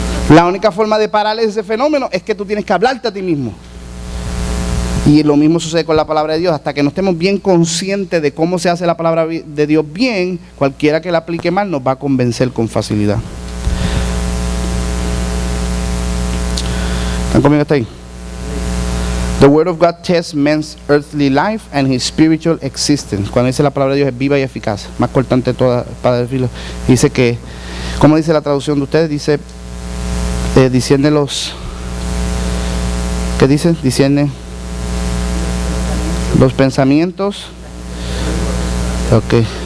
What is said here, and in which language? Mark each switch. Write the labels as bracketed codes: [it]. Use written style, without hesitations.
[es] La única forma de parar ese fenómeno es que tú tienes que hablarte a ti mismo. Y lo mismo sucede con la palabra de Dios. Hasta que no estemos bien conscientes de cómo se hace la palabra de Dios bien, cualquiera que la aplique mal nos va a convencer con facilidad. ¿Están conmigo hasta ahí? [en] The word of God tests men's earthly life and his spiritual existence. [es] Cuando dice la palabra de Dios es viva y eficaz. Más cortante toda para decirlo. Dice que, ¿cómo dice la traducción de ustedes? Dice, discierne los, ¿qué dice? Discierne los pensamientos. Ok.